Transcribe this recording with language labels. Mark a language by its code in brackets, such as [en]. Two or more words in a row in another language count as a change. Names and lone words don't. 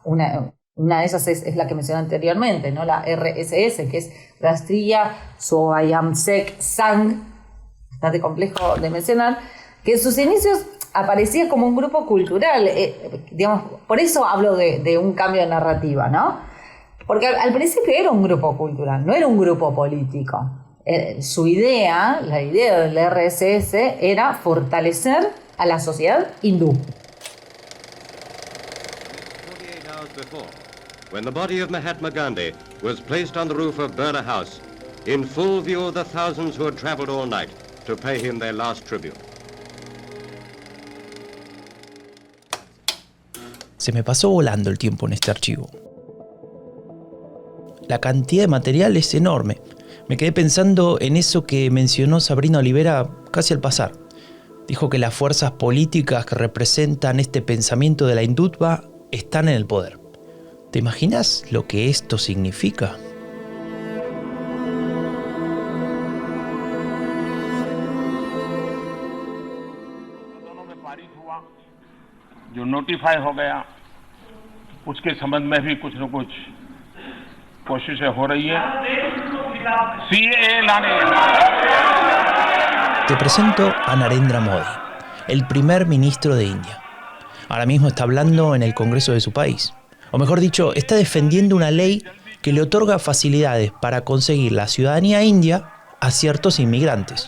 [es] Una de esas es la que mencioné anteriormente, ¿no? La RSS, que es Rashtriya Swayamsek Sangh, bastante complejo de mencionar, que en sus inicios aparecía como un grupo cultural. Digamos, por eso hablo de un cambio de narrativa, ¿no? Porque al principio era un grupo cultural, no era un grupo político. Su idea, la idea del RSS, era fortalecer a la sociedad hindú. [en] When the body of Mahatma Gandhi was placed on the roof of Birla House, in full view of the thousands who had traveled all night to pay him their last tribute. [es] Se me pasó volando el tiempo en este archivo. La cantidad de material es enorme. Me quedé pensando en eso que mencionó Sabrina Olivera casi al pasar. Dijo que las fuerzas políticas que representan este pensamiento de la Hindutva están en el poder. ¿Te imaginas lo que esto significa? [hi] जो नोटिफाई हो गया उसके संबंध में भी कुछ न कुछ कोशिशें हो रही है सीएए लाने. [es] Te presento a Narendra Modi, el primer ministro de India. Ahora mismo está hablando en el Congreso de su país. O mejor dicho, está defendiendo una ley que le otorga facilidades para conseguir la ciudadanía india a ciertos inmigrantes.